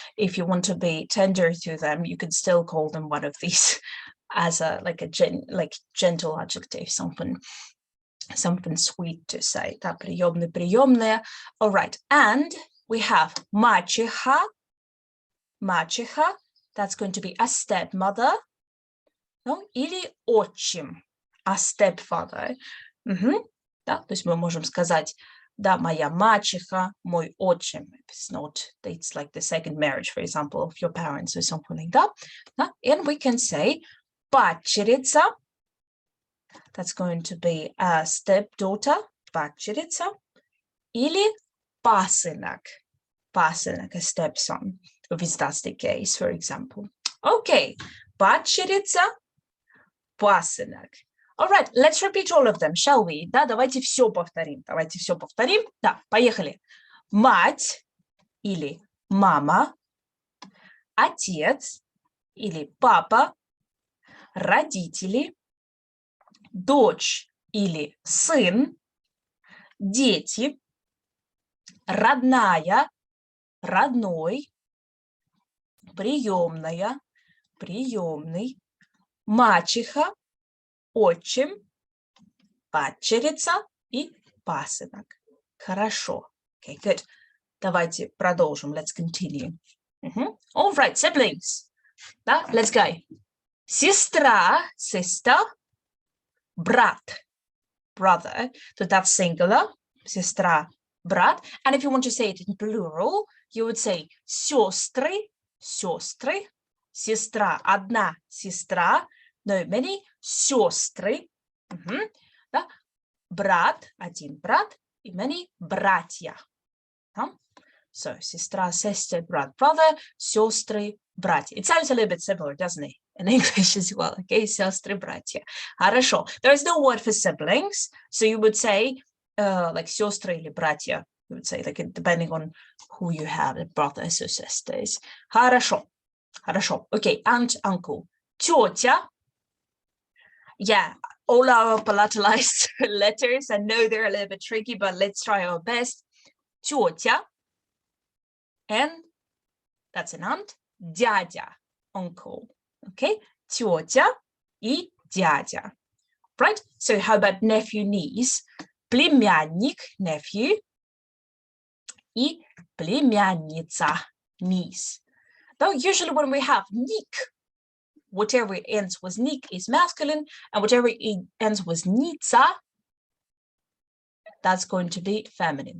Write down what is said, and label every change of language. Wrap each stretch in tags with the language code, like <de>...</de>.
<en>If you want to be tender to them, you can still call them one of these as a gentle adjective, something sweet to say.</en> <ru>Да, приемный, приемная.</ru> <en>All right, and we have мачеха. Мачеха, that's going to be a stepmother. No?</en> <ru>Или отчим,</ru> <en>a stepfather.</en> <ru>Да, то есть мы можем сказать, да, моя мачеха, мой отчим.</ru> <en>It's not, it's like the second marriage, for example, of your parents or something like that.</en> <ru>Да?</ru> <en>And we can say падчерица. That's going to be a stepdaughter, падчерица.</en> <ru>Или пасынок, пасынок,</ru> <en>a stepson, if that's the case, for example.</en> <ru>Okay, падчерица, пасынок.</ru> <en>All right, let's repeat all of them, shall we?</en> <ru>Да, давайте все повторим. Давайте все повторим. Да, поехали. Мать или мама, отец или папа, родители, дочь или сын, дети, родная, родной, приемная, приемный, мачеха, отчим, падчерица и пасынок. Хорошо.</ru> <en>Okay, good.</en> <ru>Давайте продолжим.</ru> <en>Let's continue. All right, siblings. Да, let's go.</en> <ru>Сестра,</ru> <en>sister,</en> <ru>брат,</ru> <en>brother. So that's singular. Сестра, брат. And if you want to say it in plural, you would say</en> <ru>сестры, сестры, сестра, одна сестра,</ru> <en>no, many,</en> <ru>сестры, да? Брат, один брат, и</ru> <en>many</en> <ru>братья. So, сестра, sister, брат, brother, сестры, братья.</ru> <en>It sounds a little bit similar, doesn't it? In English as well, okay?</en> <ru>Сестры, братья. Хорошо.</ru> <en>There is no word for siblings, so you would say, like,</en> <ru>сестры или братья.</ru> <en>You would say, like, depending on who you have, brothers or sisters.</en> <ru>Хорошо. Хорошо.</ru> <en>Okay, aunt, uncle.</en> <ru>Тетя.</ru> <en>Yeah, all our palatalized letters, I know they're a little bit tricky, but let's try our best.</en> <ru>тетя,</ru> <en>and that's an aunt,</en> <ru>дядя,</ru> <en>uncle.</en> <ru>Okay, тетя и дядя.</ru> <en>Right? So how about nephew, niece?</en> <ru>Племянник,</ru> <en>nephew,</en> <ru>и племянница,</ru> <en>niece. Now, usually when we have ник, whatever ends with ник is masculine, and whatever ends with ница, that's going to be feminine.</en>